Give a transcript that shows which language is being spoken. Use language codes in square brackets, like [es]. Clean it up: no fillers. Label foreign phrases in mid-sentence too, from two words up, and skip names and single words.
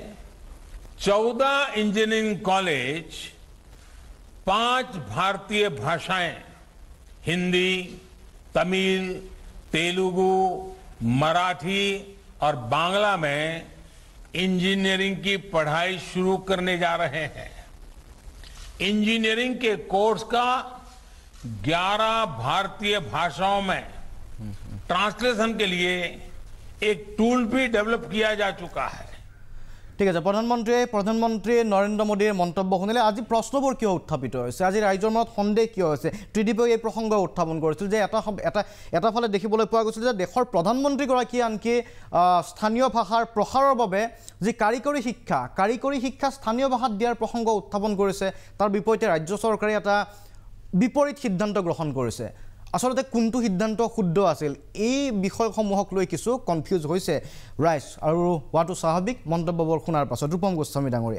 [hi] 14 इंजीनियरिंग कॉलेज 5 भारतीय भाषाएं हिंदी तमिल तेलुगु मराठी और बांग्ला में इंजीनियरिंग की पढ़ाई शुरू करने जा रहे हैं इंजीनियरिंग के कोर्स का 11 भारतीय भाषाओं में ट्रांसलेशन के लिए एक टूल भी डेवलप किया जा चुका है [as] ঠিক আছে প্ৰধানমন্ত্ৰী নৰেন্দ্ৰ মোদীৰ মন্তব্য শুনিলে আজি প্ৰশ্নবোৰ কিয় উত্থাপিত হৈছে আজি ৰাইজৰ মনত সন্দেহ কিয় হৈছে ত্ৰিদীপে এই প্ৰসংগ উত্থাপন কৰিছিল যে এটা ফালে দেখিবলৈ পোৱা গৈছিল যে দেশৰ প্ৰধানমন্ত্ৰীগৰাকী আনকি স্থানীয় ভাষাৰ প্ৰসাৰৰ বাবে যি কাৰিকৰী শিক্ষা স্থানীয় ভাষাত দিয়াৰ প্ৰসংগ উত্থাপন কৰিছে তাৰ বিপৰীতে ৰাজ্য চৰকাৰে এটা বিপৰীত সিদ্ধান্ত গ্ৰহণ কৰিছে আসলতে কোনটো সিদ্ধান্ত শুদ্ধ আছিল এই বিষয়সমূহক লৈ কিছু কনফিউজ হৈছে ৰাইজ আৰু হোৱাটো স্বাভাৱিক মন্তব্যবোৰ শুনাৰ পাছত ৰূপম গোস্বামী ডাঙৰীয়া